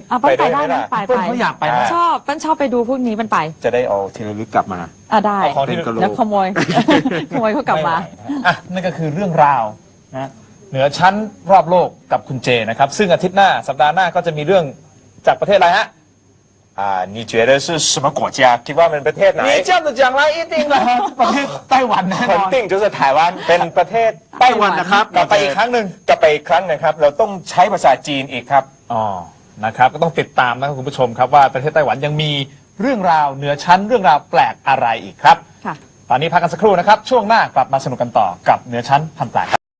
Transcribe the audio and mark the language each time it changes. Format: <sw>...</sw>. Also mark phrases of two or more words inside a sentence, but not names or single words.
<th>ไปได้นะไป เขาอยากไป ชอบไปดูพวกนี้มันไป จะได้เอาที่ระลึกกลับมา ได้แล้วขโมยเขากลับมา นั่นก็คือเรื่องราวนะเหนือชั้นรอบโลกกับคุณเจนะครับซึ่งอาทิตย์หน้าสัปดาห์หน้าก็จะมีเรื่องจากประเทศอะไรฮะ</th> <zh>你觉得是什么国家</zh> <th>คิดว่าเป็นประเทศไหน</th> <zh>你这样子讲来一定了</zh> <th>ประเทศไต้หวันแน่นอน</th> <zh>肯定就是台湾</zh> <th>เป็นประเทศไต้หวันนะครับ กลับไปอีกครั้งหนึ่ง กลับไปอีกครั้งนะครับเราต้องใช้ภาษาจีนอีกครับ นะครับก็ต้องติดตามนะครับคุณผู้ชมครับว่าประเทศไต้หวันยังมีเรื่องราวเหนือชั้นเรื่องราวแปลกอะไรอีกครับตอนนี้พักกันสักครู่นะครับช่วงหน้ากลับมาสนุกกันต่อกับเหนือชั้นพันแปลก</th>